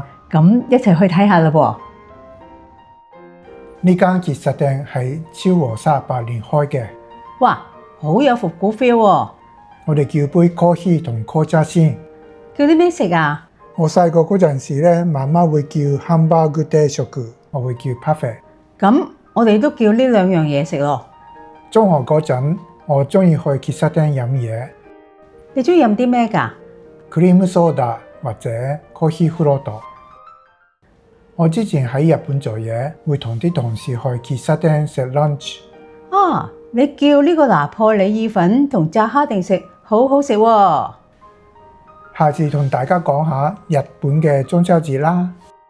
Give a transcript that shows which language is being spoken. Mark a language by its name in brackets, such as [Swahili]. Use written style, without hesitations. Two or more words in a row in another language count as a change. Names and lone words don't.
[Cantonese] 咁一齊去睇下啦噃。呢間喫茶店係昭和38年開嘅。哇，好有復古 feel 喎！我哋叫杯 coffee 同 紅茶先。叫啲咩食啊？我細個嗰陣時咧，媽媽會叫 [Japanese] ハンバーグ定食， [Cantonese] 我會叫 parfait。咁我哋都叫呢兩樣嘢食咯。中學嗰陣，我中意去喫茶店飲嘢。你中意飲啲咩㗎？ [Japanese] クリームソーダ或者コーヒーフロート。 [Cantonese] 我之前喺日本做嘢，會同啲同事去喫茶店食 lunch。啊，你叫呢個拿破里意粉同炸蝦定食，好好食喎！下次同大家講下日本嘅中秋節啦。